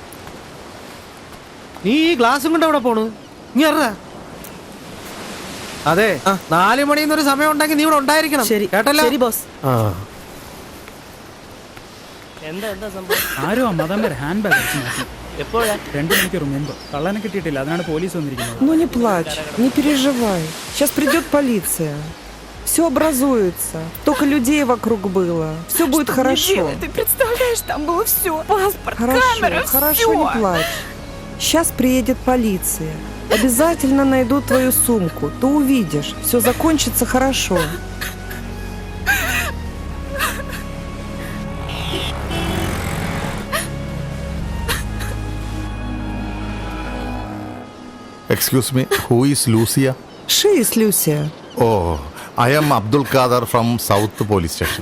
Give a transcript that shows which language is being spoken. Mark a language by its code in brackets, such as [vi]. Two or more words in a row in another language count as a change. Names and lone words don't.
[ml] നീ ഈ ഗ്ലാസും കൊണ്ട് എവിടെ പോണു? നീ അറിയാ? അതെ, 4 മണിന്നൊരു സമയം ഉണ്ടെങ്കിൽ നീ ഇവിടെ ഉണ്ടായിരിക്കണം. കേട്ടല്ലോ? ശരി ബോസ്. ആരോ മതം വരെ ഹാൻഡ് ബാഗ് അടിച്ചു മാറ്റി. എപ്പോഴാ? 2 മണിക്കൂർ മുമ്പ്. കള്ളനെ കിട്ടിയിട്ടില്ല, അതിനാണ് പോലീസ് വന്നിരിക്കുന്നത്. [ru] Ну не плачь, не переживай. Сейчас придет полиция. Все образуется. Только людей вокруг было. Все будет Что хорошо. мне делать? Ты представляешь, там было все. Паспорт, камера, Хорошо, не все. плачь. Сейчас приедет полиция. Обязательно найдут твою сумку. Ты увидишь. Все закончится хорошо. [en] Excuse me, who is Lucia? She is Lucia. Oh, I am Abdul Kader from South Police Station.